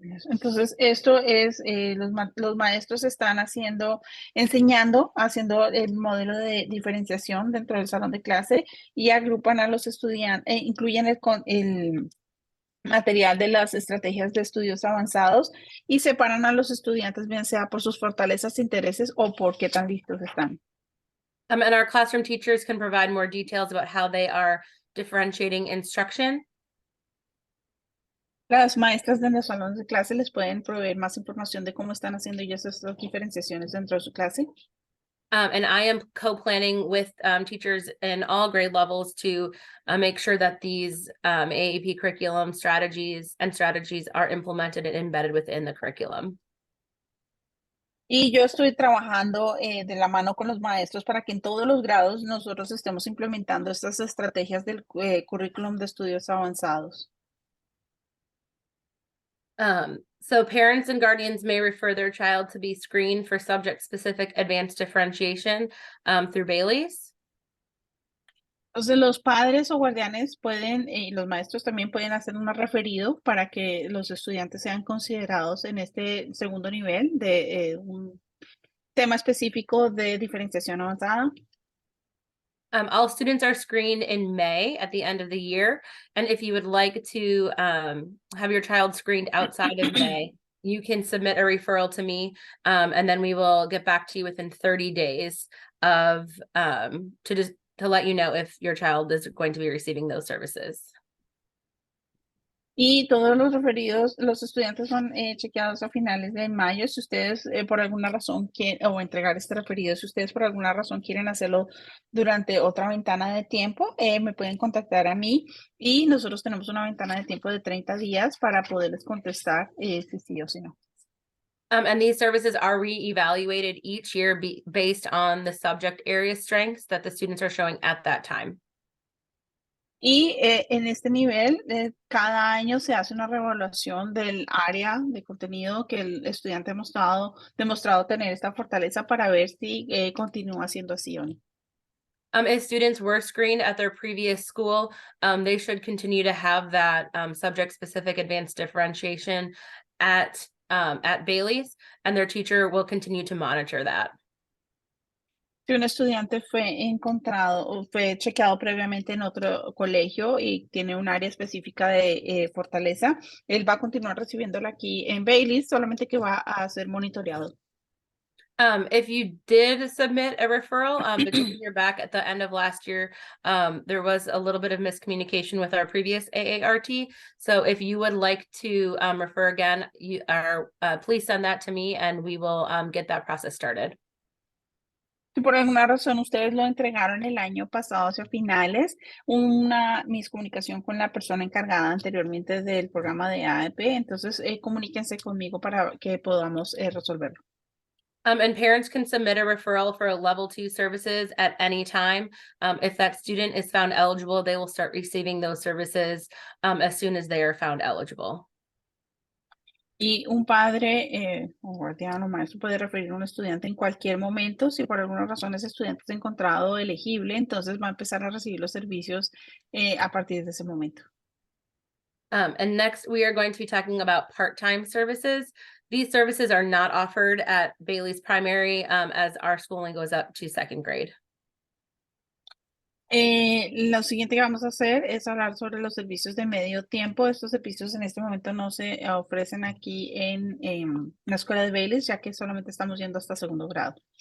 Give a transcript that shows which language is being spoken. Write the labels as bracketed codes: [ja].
[es] Entonces, esto es, los maestros están enseñando, haciendo el modelo de diferenciación dentro del salón de clase y agrupan a los estudiantes, incluyen el material de las estrategias de estudios avanzados y separan a los estudiantes, bien sea por sus fortalezas, intereses o por qué tan listos están. [en] And our classroom teachers can provide more details about how they are differentiating instruction. [es] Las maestras de los salones de clase les pueden proveer más información de cómo están haciendo ellas estas diferenciaciones dentro de su clase. [en] And I am co-planning with teachers in all grade levels to make sure that these AAP curriculum strategies are implemented and embedded within the curriculum. [es] Y yo estoy trabajando de la mano con los maestros para que en todos los grados nosotros estemos implementando estas estrategias del currículum de estudios avanzados. [en] So parents and guardians may refer their child to be screened for subject-specific advanced differentiation through Bailey's. [es] Entonces los padres o guardianes pueden, y los maestros también pueden hacer un referido para que los estudiantes sean considerados en este segundo nivel de un tema específico de diferenciación avanzada. [en] All students are screened in May at the end of the year. And if you would like to have your child screened outside of May, you can submit a referral to me, and then we will get back to you within 30 days of to let you know if your child is going to be receiving those services. [es] Y todos los referidos, los estudiantes son chequeados a finales de mayo. Si ustedes por alguna razón quieren, o entregar este referido, si ustedes por alguna razón quieren hacerlo durante otra ventana de tiempo, me pueden contactar a mí y nosotros tenemos una ventana de tiempo de 30 días para poderles contestar si sí o si no. [en] And these services are re-evaluated each year based on the subject area strengths that the students are showing at that time. [es] Y en este nivel, cada año se hace una reevaluación del área de contenido que el estudiante ha demostrado tener esta fortaleza para ver si continúa siendo así o no. [en] If students were screened at their previous school, they should continue to have that subject-specific advanced differentiation at Bailey's, and their teacher will continue to monitor that. [es] Si un estudiante fue encontrado o fue chequeado previamente en otro colegio y tiene un área específica de fortaleza, él va a continuar recibiéndola aquí en Bailey, solamente que va a ser monitoreado. [en] If you did submit a referral, but didn't hear back at the end of last year, there was a little bit of miscommunication with our previous AART. So if you would like to refer again, please send that to me and we will get that process started. [es] Si por alguna razón ustedes lo entregaron el año pasado hacia finales, una miscomunicación con la persona encargada anteriormente del programa de AAP, entonces comuníquense conmigo para que podamos resolverlo. [en] And parents can submit a referral for level 2 services at any time. If that student is found eligible, they will start receiving those services as soon as they are found eligible. [es] Y un padre o guardián o maestro puede referir a un estudiante en cualquier momento. Si por alguna razón ese estudiante es encontrado elegible, entonces va a empezar a recibir los servicios a partir de ese momento. [en] And next, we are going to be talking about part-time services. These services are not offered at Bailey's Primary as our schooling goes up to second grade. [es] Lo siguiente que vamos a hacer es hablar sobre los servicios de medio tiempo. Estos servicios en este momento no se ofrecen aquí en la escuela de Bailey's, ya que solamente estamos yendo hasta segundo grado.